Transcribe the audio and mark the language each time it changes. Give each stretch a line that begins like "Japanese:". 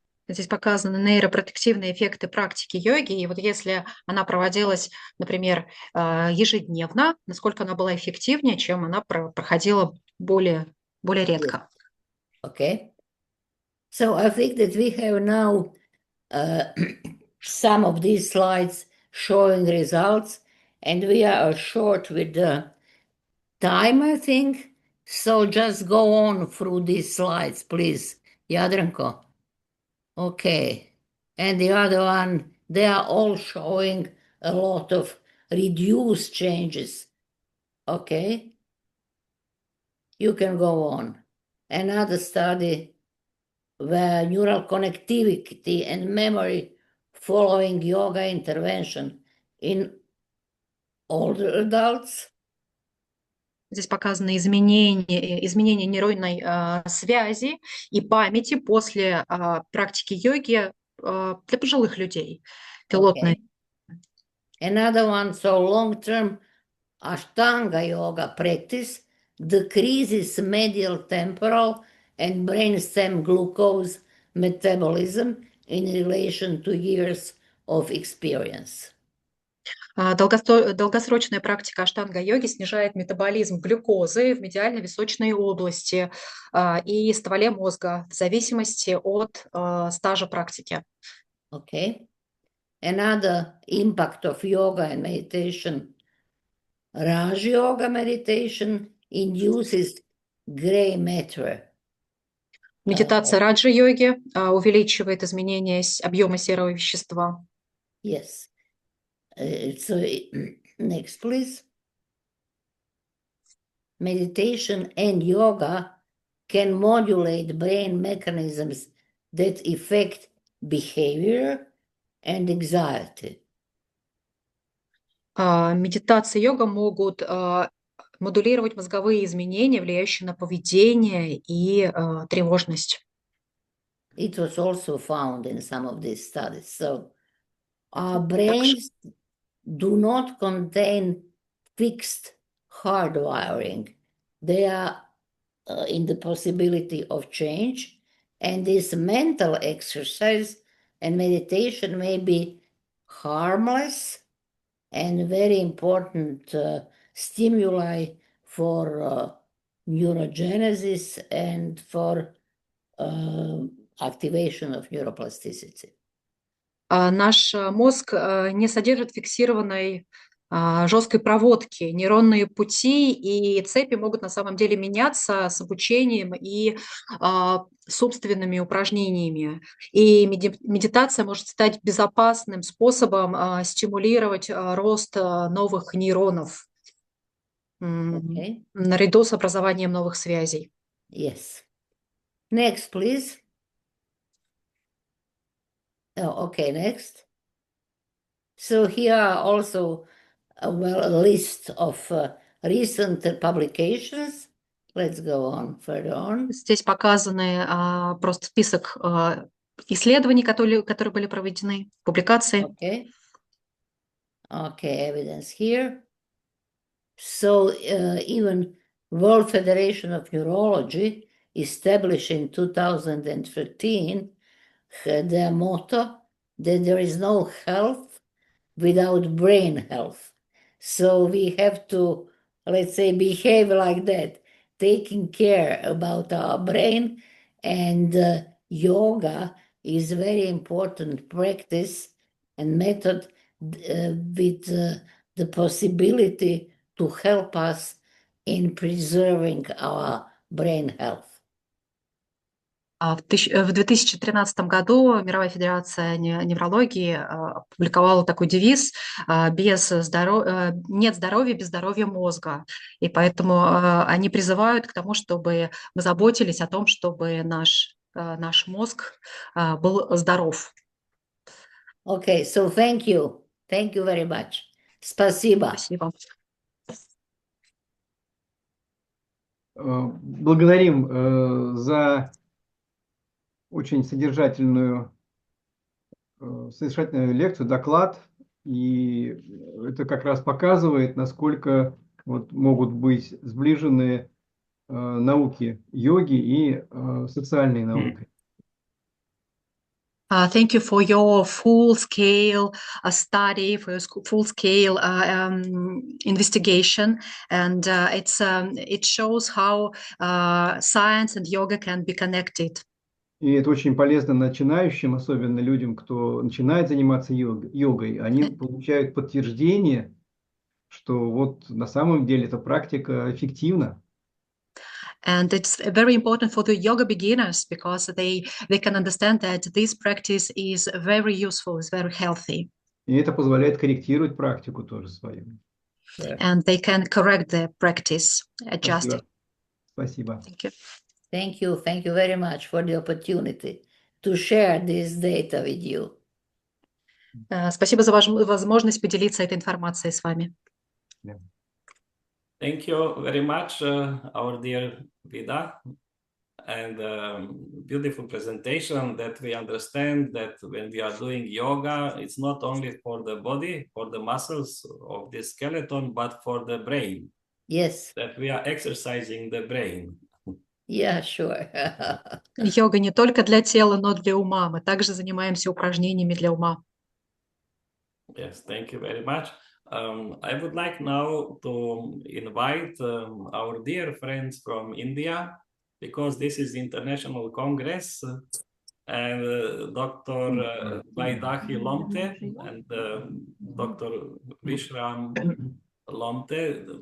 Russian: Здесь показаны нейропротективные эффекты практики йоги. И вот если она проводилась, например, ежедневно, насколько она была эффективнее, чем она проходила более редко.
English: Okay. So I think that we have now some of these slides showing results, and we are short with the time, I think. So just go on through these slides, please. Yadranko. Okay. And the other one, they are all showing a lot of reduced changes. Okay. You can go on. Another study where neural connectivity and memory following yoga intervention in older adults.
Russian: Здесь показаны изменения нейронной связи и памяти после практики йоги для пожилых людей. Пилотная.
English: Okay. Another one, so long-term Ashtanga yoga practice decreases medial temporal and brainstem glucose metabolism in relation to years of experience.
Russian: Долгосрочная практика аштанга-йоги снижает метаболизм глюкозы в медиально-височной области и стволе мозга в зависимости от стажа практики.
English: Okay. Another impact of yoga and meditation, Raj yoga meditation induces gray matter.
Russian: Медитация раджа-йоги увеличивает изменение объема серого вещества.
English: Yes. So next, please. Meditation and yoga can modulate brain mechanisms that affect behavior and anxiety.
Russian: Медитация и йога могут модулировать мозговые изменения, влияющие на поведение и тревожность.
English: It was also found in some of these studies. So our brains do not contain fixed hardwiring. They are in the possibility of change, and this mental exercise and meditation may be harmless and very important stimuli for neurogenesis and for activation of neuroplasticity.
Russian: Наш мозг не содержит фиксированной жесткой проводки. Нейронные пути и цепи могут на самом деле меняться с обучением и собственными упражнениями. И медитация может стать безопасным способом стимулировать рост новых нейронов наряду с образованием новых связей.
English: Yes. Next, please. Oh, okay, next. So here are also a list of recent publications. Let's go on further on.
Russian: Здесь показаны просто список исследований, которые были проведены, публикации.
English: Okay. Okay, evidence here. So even World Federation of Neurology, established in 2013, had their motto that there is no health without brain health. So we have to, let's say, behave like that. taking care about our brain, and yoga is a very important practice and method with the possibility to help us in preserving our brain health.
Russian: В 2013 году Мировая федерация неврологии опубликовала такой девиз «Нет здоровья без здоровья мозга». И поэтому они призывают к тому, чтобы мы заботились о том, чтобы наш мозг был здоров.
English: Okay, so thank you. Thank you very much.
Russian: Спасибо. Спасибо. Благодарим за очень содержательную лекцию, доклад. И это как раз показывает, насколько вот могут быть сближены науки йоги и социальные науки.
English: Thank you for your full-scale study, for your full-scale investigation, and it shows how science and yoga can be connected.
Russian: И это очень полезно начинающим, особенно людям, кто начинает заниматься йогой. Они получают подтверждение, что вот на самом деле эта практика эффективна.
English: And it's very important for the yoga beginners because they can understand that this practice is very useful, is very healthy.
Russian: И это позволяет корректировать практику тоже свою.
English: And they can correct the practice, adjust it.
Russian: Спасибо.
English: Thank you. Thank you. Thank you very much for the opportunity to share this data with you.
Russian: Спасибо за возможность поделиться этой информацией с вами.
English: Thank you very much, our dear Vida, and beautiful presentation that we understand that when we are doing yoga, it's not only for the body, for the muscles of the skeleton, but for the brain. Yes. That we are exercising the brain. Yeah, sure.
Russian: Йога не только для тела, но для ума. Мы также занимаемся упражнениями для ума.
English: Yes, thank you very much. I would like now to invite our dear friends from India, because this is International Congress, and Dr. Vaidahi Lomte and Dr. Vishram Lomte.